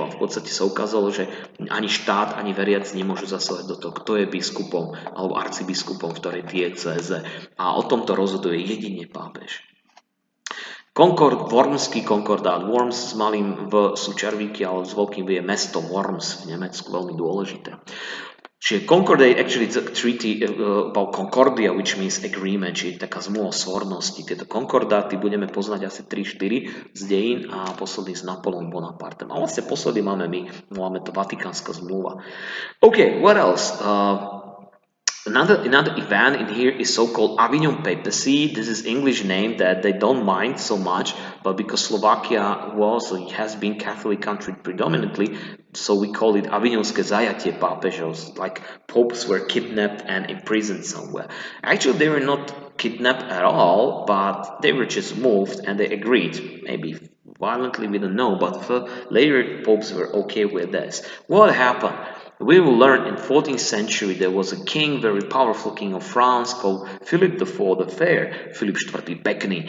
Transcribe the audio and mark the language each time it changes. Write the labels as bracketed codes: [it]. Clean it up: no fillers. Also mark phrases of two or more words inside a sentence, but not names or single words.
[sk] A v podstate sa ukázalo, že ani štát, ani veriaci nemôžu zasahovať do toho, kto je biskupom alebo arcibiskupom v ktorej diecéze. A o tomto rozhoduje jedine pápež. Wormský konkordát. Worms s malým V sú červíky, ale s veľkým V je mesto Worms v Nemecku, veľmi dôležité. [en] Čiže concordate actually is a treaty about concordia, which means agreement, [sk] čiže taká zmluva svornosti. Tieto konkordáty budeme poznať asi 3-4 z dejín a posledný s Napoleon Bonapartem. A vlastne posledný máme to Vatikánska zmluva. [en] Okay, what else? Another event in here is so-called Avignon Papacy. This is English name that they don't mind so much, but because Slovakia has been Catholic country predominantly, so we call it [sk] Avignonské zajatie pápežov, [en] like popes were kidnapped and imprisoned somewhere. Actually, they were not kidnapped at all, but they were just moved and they agreed, maybe violently, we don't know, but later popes were okay with this. What happened? We will learn in 14th century there was a king, very powerful king of France called Philip IV the Fair, Philip IV Pekný.